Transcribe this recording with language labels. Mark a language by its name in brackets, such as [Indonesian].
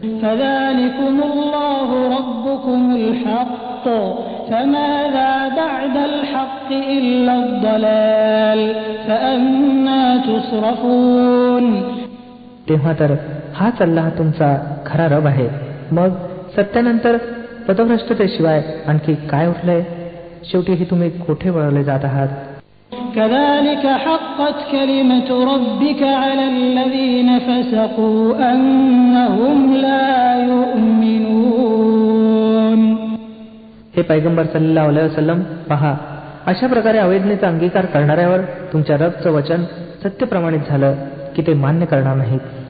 [Arabic] فَذَلِكُمُ اللَّهُ رَبُّكُمُ الْحَقُّ فَمَاذَا بَعْدَ الْحَقِّ إِلَّا الضَّلَالُ فَأَنَّى تُصْرَفُونَ. [Marathi] तेव्हा तर हाच अल्लाह तुमचा खरा रब आहे. मग सत्यानंतर पदभ्रष्टतेशिवाय आणखी काय उरलंय? शेवटीही तुम्ही कोठे वळवले जात आहात? [Arabic] كذلك حقت كلمة ربك على الذين فسقوا أنهم لا يؤمنون. [Marathi] हे पैगंबर सल्लल्लाहु अलैहि वसल्लम, पहा, अशा प्रकारे अवैधनेचा अंगीकार करणाऱ्यावर तुमच्या रबचं वचन सत्य प्रमाणित झालं की ते मान्य करणार नाहीत.